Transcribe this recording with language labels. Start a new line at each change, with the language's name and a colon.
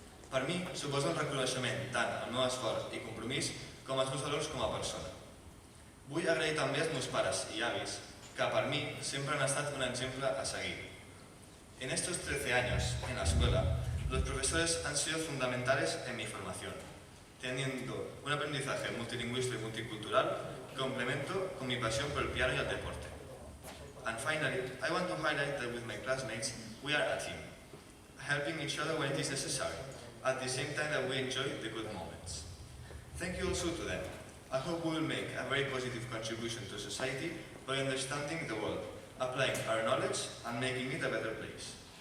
Catalan: Per mi, suposa un reconeixement tant al meu esforç i compromís com als meus valors com a persona. Vull agrair també als meus pares i avis, que per mi sempre han estat un exemple a seguir.
Spanish: En estos 13 años en la escuela, los profesores han sido fundamentales en mi formación, teniendo un aprendizaje multilingüístico y multicultural, complemento con mi pasión por el piano y el deporte.
English: And finally, I want to highlight that with my classmates, we are a team, helping each other when it is necessary, at the same time that we enjoy the good moments. Thank you also to them. I hope we will make a very positive contribution to society by understanding the world, applying our knowledge and making it a better place.